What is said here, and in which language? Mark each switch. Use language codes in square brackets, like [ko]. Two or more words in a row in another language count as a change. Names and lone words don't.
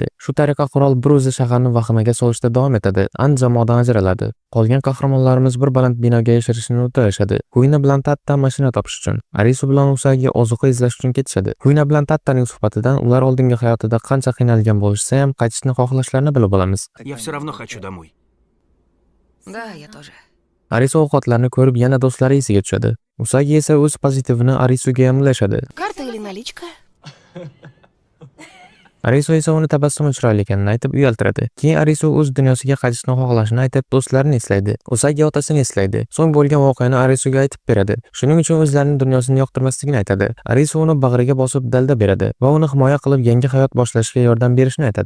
[uz] Shu tariqa qirol bir o'zi shaharni vahimaga solishda davom etadi. An jamoadan ajraladi. Qolgan qahramonlarimiz bir baland binoga yashirishni uddalashadi. Huyna bilan Tatta mashina topish uchun, Arisu bilan Usagi ozuqa izlash uchun ketishadi. Huyna bilan Tattaning suhbatidan ular oldingi hayotida qancha qiynalgan bo'lishsa ham qaytishni xohlashlarini bilib olamiz. [ru] Я все равно хочу домой. Да, я тоже. [uz] Arisu ovqatlarni ko'rib yana do'stlari esiga tushadi. Usagi esa o'z pozitivini Arisuga yamlashadi. [ru] Карта или наличка? [uz] Arisu esa uni tabassum chiroyli ekanini aytib uyaltiradi. Keyin Arisu o'z dunyosiga qaytishni xohlashini aytib do'stlarini eslaydi. Usagi otasini eslaydi. So'ng bo'lgan voqeani Arisuga aytib beradi. Shuning uchun o'zlarining dunyosini yoqtirmasligini aytadi. Arisu uni bag'riga bosib dalda beradi va uni himoya qilib yangi hayot boshlashga yordam berishni aytadi.